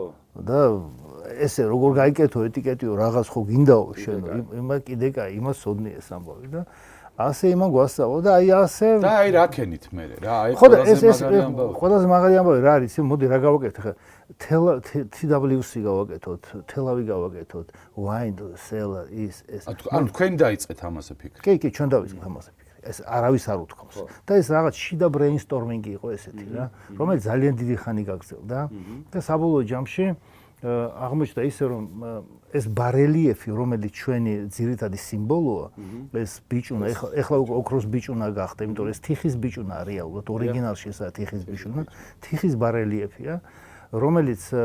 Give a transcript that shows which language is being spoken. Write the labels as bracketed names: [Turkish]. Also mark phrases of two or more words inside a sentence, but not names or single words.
[Georgian] და ესე როგორ გაიკეთო ეტიკეტიო რაღაც ხო გინდაო შენ იმა კიდე კაი იმას სოდნი ეს ამბავი და ასე იმან გვასწავლა და აი ასე და აი რა ქენით მე რა აი ყველაზე მაგარი ამბავი რა არის მოდი რა გავაკეთე ხა TWC გავაკეთოთ თელავი გავაკეთოთ [English] wine seller is [Georgian] ეს ანუ თქვენ დაიწყეთ ამაზე ფიქრი კი ჩვენ დავიწყეთ ამაზე ფიქრი ეს არავის არ უთქვამს და ეს რაღაც შიდა ბრეინსტორმინგი იყო ესეთი რა რომელიც ძალიან დიდი ხანი გაგრძელდა და საბოლოო ჯამში აღმოჩნდა ისე რომ ეს ბარელიეფი რომელიც ჩვენი ძირითადი სიმბოლოა ეს ბიჭუნა ეხლა ოქროს ბიჭუნა გახდა იმიტომ რომ ეს თიხის ბიჭუნა რეალურად ორიგინალში ესაა თიხის ბიჭუნა თიხის ბარელიეფია რომელიც